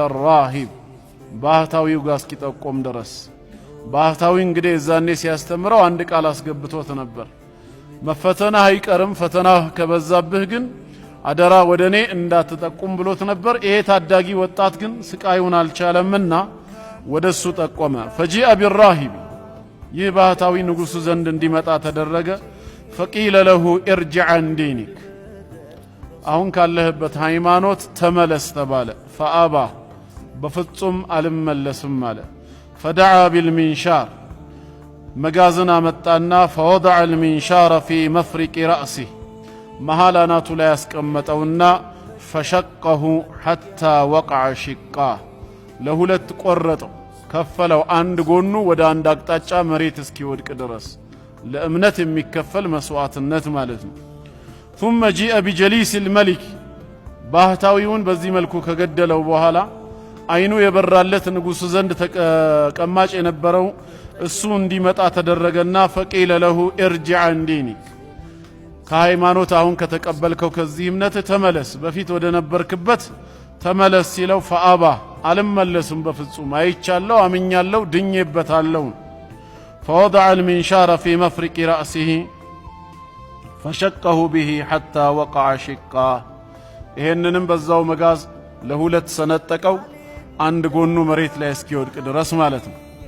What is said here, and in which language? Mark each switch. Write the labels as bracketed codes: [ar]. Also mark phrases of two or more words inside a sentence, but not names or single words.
[am] ራሂብ ባህታዊው ጋር እስኪጠቆም ድረስ። ባህታዊ እንግዲህ እዛኔ ሲያስተምረው አንድ ቃል አስገብቶት ነበር መፈተናህ አይቀርም ፈተናህ ከበዛብህ ግን አደራ ወደኔ እንዳትጠቁም ብሎት ነበር። ይሄ ታዳጊ ወጣት ግን ስቃዩን አልቻለምና ወደሱ ጠቆመ። [ar] فجيء بالراهب [am] ይህ ባህታዊ ንጉሱ ዘንድ እንዲመጣ ተደረገ። [ar] فقيل له ارجع عن دينك [am] አሁን ካለህበት ሃይማኖት ተመለስ ተባለ። ፈአባ በፍጹም አልመለስም አለ። [ar] فدعا بالمنشار [am] መጋዘን አመጣና [ar] فوضع المنشار في مفرق رأسه [am] መሃል አናቱ ላይ ያስቀመጠውና [ar] فشقه حتى وقع شقا [am] ለሁለት ቆረጠው ከፈለው። አንድ ጎኑ ወደ አንድ አቅጣጫ መሬት እስኪወድቅ ድረስ ለእምነት የሚከፈል መስዋዕትነት ማለት ነው። [ar] ثم جاء بجليس [am] الملك ባህታዊውን በዚህ መልኩ ከገደለው በኋላ አይኑ የበራለት ንጉሱ ዘንድ ተቀማጭ የነበረው እሱ እንዲመጣ ተደረገና [ar] فقيل له ارجع عن دينك [am] ከሃይማኖት አሁን ከተቀበልከው ከዚህ እምነት ተመለስ በፊት ወደ ነበርክበት ተመለስ ሲለው ፈአባ አልመለስም በፍጹም አይቻለሁ አምኛለሁ ድኜበታለሁ። [ar] فوضع المنشار في مفرق رأسه فشقه به حتى وقع شقا [am] ይሄንንም በዛው መጋዝ ለሁለት ሰነጠቀው አንድ ጎኑ መሬት ላይ እስኪወድቅ ድረስ ማለት ነው።